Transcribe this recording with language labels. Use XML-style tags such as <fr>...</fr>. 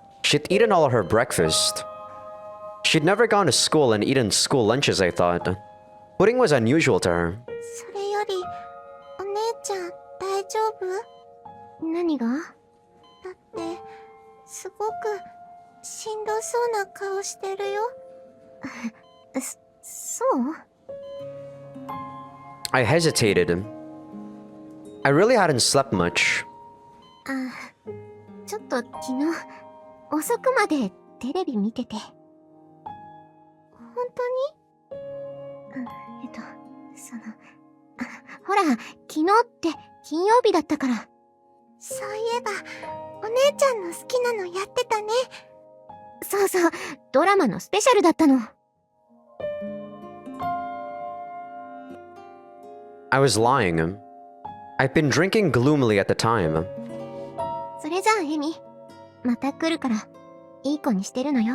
<en>She'd eaten all of her breakfast. She'd never gone to school and eaten school lunches, I thought. Pudding was unusual to her.</en> <ja>それより、お姉ちゃん大丈夫？何が？だって、すごくしんどそうな顔してるよ。そう？</ja> <en>I hesitated. I really hadn't slept much.</en> <ja>ちょっと昨日、遅くまでテレビ見てて。本当に？ほら、昨日って金曜日だったから。そういえば、お姉ちゃんの好きなのやってたね。そうそう、ドラマのスペシャルだったの。</ja> <en>I was lying. I'd been drinking gloomily at the time.</en> <ja>それじゃあ、エミ。また来るから、いい子にしてるのよ。</ja>